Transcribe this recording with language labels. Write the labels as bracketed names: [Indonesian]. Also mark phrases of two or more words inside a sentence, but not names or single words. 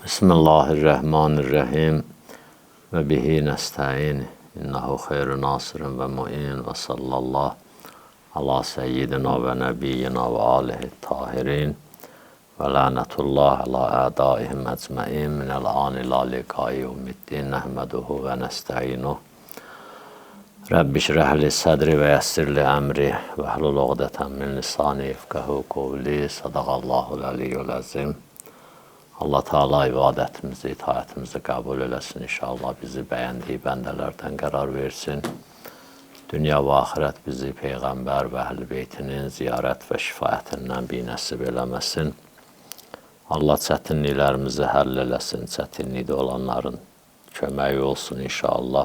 [Arabic] بسم الله الرحمن الرحيم وبه نستعين إنه خير ناصر ومعين وصلى الله على سيدنا ونبينا وآله الطاهرين ولعنة الله على أعدائهم أجمعين من الآن إلى لقاء يوم الدين نحمده ونستعينه. رب اشرح لي صدري ويسر لي أمري واحلل عقدة من لساني يفقهوا قولي. صدق الله العلي العظيم. [Azerbaijani] Allah Teala ibadətimizi, itaətimizi qəbul eləsin inşallah. Bizi bəyəndiyi bəndələrdən qərar versin. Dünya və axirət bizi Peyğəmbər və Əhl-i Beytinin ziyarət və şifayətindən binəsib eləməsin. Allah çətinliklərimizi həll eləsin, çətinlikdə olanların köməyi olsun inşallah.